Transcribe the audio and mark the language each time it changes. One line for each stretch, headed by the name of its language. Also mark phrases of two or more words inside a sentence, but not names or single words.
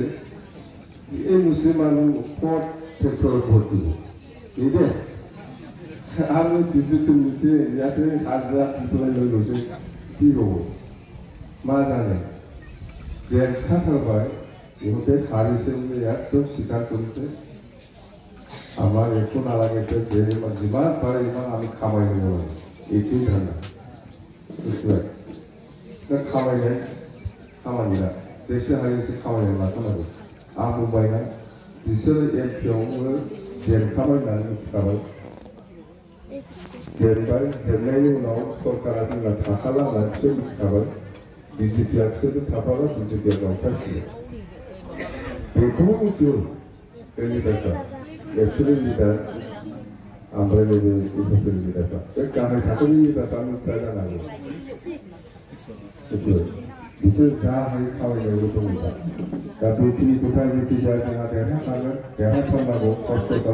Assamese: এই মুছলিম মানুহ ক'ত ফেক্টৰত ভোট দিব নিদিয়ে আমি বিজেপি নীতি ইয়াতে হাজিৰা দি পেলাই লৈ গৈছে কি হ'ব মা জানে জেঠা থাকবাই ইহঁতে হাৰিছে বুলি একদম স্বীকাৰ কৰিছে আমাৰ একো নালাগে যিমান পাৰে ইমান আমি খামাই দিব লাগে এইটোৱেই ধাৰণা
Bodo: खामायनाय खामानिया जेसे हायो एसे खामायनाय लाथारनांगौ आं बुंबायना बिसोर एमपियावबो जेनखाबायनानै मिथिखाबाय जेनबाय जेननायनि उनाव सरकारा जोंना थाखाला होननानै बिसोर मिथिखाबाय बिजेपिया बिसोरजों थाफाबा बिजेपिया गावथारसिगोन बेखौ मिथियो बे लिडारफ्रा एक्सुवेलि लिडार ओमफ्राय नैबे इउपिपिएल लिडारफ्रा बे गाहाय थाखोनि लिडारफ्रा मिथिया जानांगौ बिसोर जा हायो खामानियाव गोसो दंमोन दा बेखिनि खोथा जेखिजाया जोंहा देरहाखागोन देरहाथारनांगौ खस्थ'